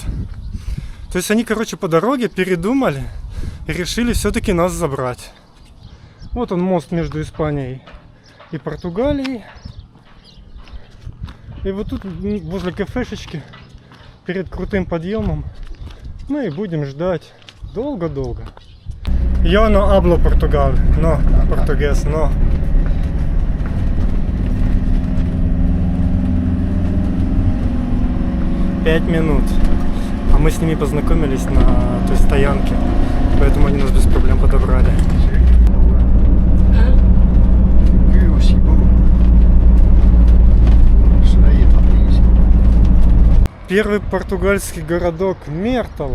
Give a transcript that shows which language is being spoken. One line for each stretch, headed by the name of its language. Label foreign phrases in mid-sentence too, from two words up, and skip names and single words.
Russian: То есть они, по дороге передумали и решили все-таки нас забрать. Вот он, мост между Испанией и Португалией. И вот тут, возле кафешечки, перед крутым подъемом, мы и будем ждать долго-долго.
Spanish: Я no hablo Portugal, no portugués, no.
Russian: Пять минут. А мы с ними познакомились на той стоянке, поэтому они нас без проблем подобрали. Первый португальский городок Мертала.